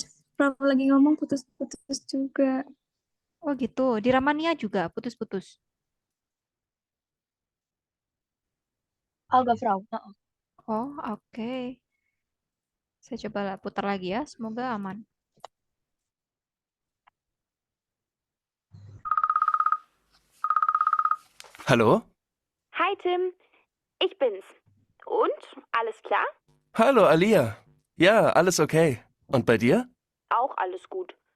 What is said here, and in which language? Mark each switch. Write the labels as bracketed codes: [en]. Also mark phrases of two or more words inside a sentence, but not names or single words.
[id] Prof lagi ngomong putus-putus juga. Oh gitu. Di Ramania juga putus-putus. Agak, Frau. Oh, oke. Saya coba putar lagi ya. Semoga aman. [de] Hallo? Hi Tim, ich bin's. Und? Alles klar? Hallo, Alia. Ja, alles okay. Und bei dir? Auch alles gut.